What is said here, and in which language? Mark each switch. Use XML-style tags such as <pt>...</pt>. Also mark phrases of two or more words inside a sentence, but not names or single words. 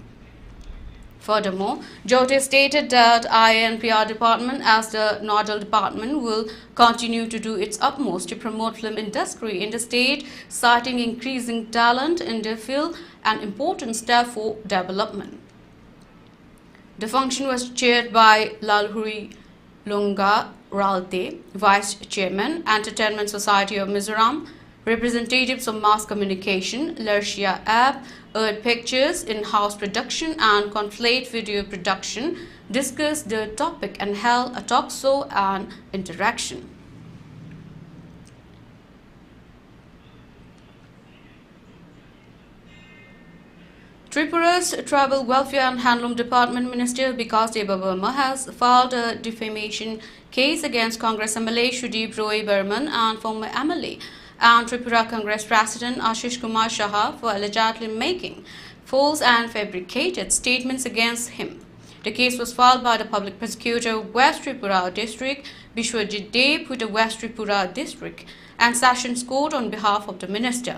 <en>Furthermore, Jote stated that INPR department as the nodal department will continue to do its utmost to promote film industry in the state, citing increasing talent in the field and important step for development. The function was chaired by Lalhuri Lunga Ralte, Vice Chairman, Entertainment Society of Mizoram, representatives of mass communication, Lersia App, Earth Pictures, in-house production and Conflate video production discussed the topic and held a talk show and interaction. Tripura's Tribal Welfare and Handloom Department Minister Vikas Deva Burma has filed a defamation case against Congress MLA Shudip Roy Burman and former MLA and Tripura Congress President Ashish Kumar Shaha for allegedly making false and fabricated statements against him. The case was filed by the Public Prosecutor of West Tripura District, Bishwajit Deb, with the West Tripura District and Sessions Court on behalf of the Minister.</en>